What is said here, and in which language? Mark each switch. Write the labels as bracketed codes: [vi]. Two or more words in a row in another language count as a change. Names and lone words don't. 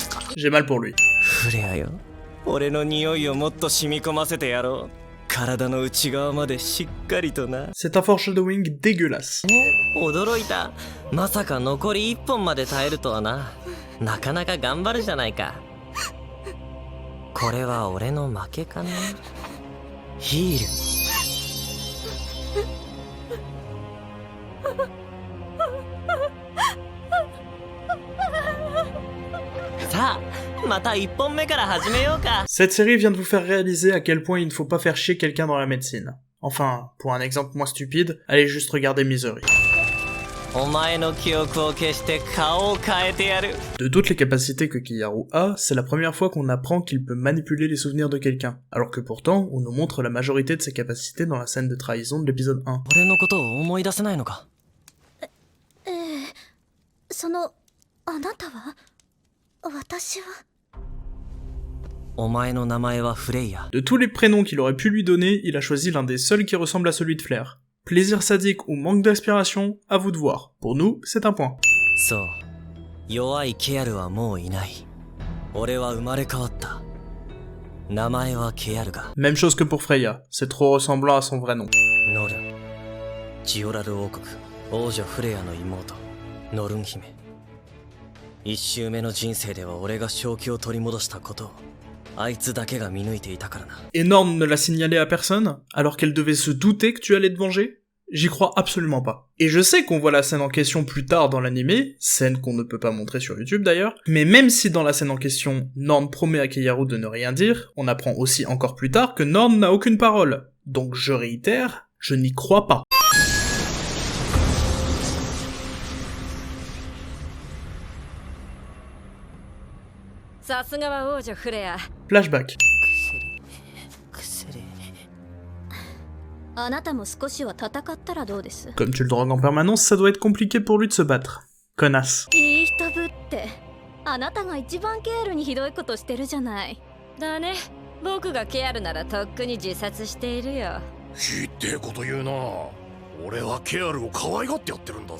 [fr] J'ai mal pour lui. [ja] フレアよ、俺の匂いをもっと染み込ませてやろう。体の内側までしっかりとな。 [fr] C'est un foreshadowing dégueulasse. [ja] 驚いた。まさか残り1本まで耐えるとはな。なかなか頑張るじゃないか。これは俺の負けかな。ヒール。さあ、また1本目から始めようか。 [fr] Cette série vient de vous faire réaliser à quel point il ne faut pas faire chier quelqu'un dans la médecine. Enfin, pour un exemple moins stupide, allez juste regarder Misery. [ja] お前の記憶を消して顔を変えてやる。 [fr] De toutes les capacités que Kiyaru a, c'est la première fois qu'on apprend qu'il peut manipuler les souvenirs de quelqu'un, alors que pourtant, on nous montre la majorité de ses capacités dans la scène de trahison de l'épisode 1. [ja] 俺のことを思い出せないのか。その、あなたは私は。お前の名前はフレイヤ。 [fr] De tous les prénoms qu'il aurait pu lui donner, il a choisi l'un des seuls qui ressemble à celui de Flair. Plaisir sadique ou manque d'inspiration, à vous de voir. Pour nous, c'est un point. [ja] そう。弱いケアルはもういない。俺は生まれ変わった。名前はケアルが。 [fr] Même chose que pour Freya, c'est trop ressemblant à son vrai nom. [ja] ノルン。ジオラル王国、王女フレアの妹、ノルン姫。一周目の人生では俺が正気を取り戻したことを、あいつだけが見抜いていたからな。 [fr] Et Norn ne l'a signalé à personne, alors qu'elle devait se douter que tu allais te venger? J'y crois absolument pas. Et je sais qu'on voit la scène en question plus tard dans l'animé, scène qu'on ne peut pas montrer sur YouTube d'ailleurs, mais même si dans la scène en question, Norn promet à Kiyaru de ne rien dire, on apprend aussi encore plus tard que Norn n'a aucune parole. Donc je réitère, je n'y crois pas. Flashback. [ja] あなたも少しは戦ったらどうです？ [fr] Comme tu le drogues en permanence, ça doit être compliqué pour lui de se battre. Connasse. [ja] いい人ぶって。あなたが一番ケアルにひどいことしてるじゃない。だね。僕がケアルならとっくに自殺しているよ。ひってえこと言うな。俺はケアルを可愛がってやってるんだぜ。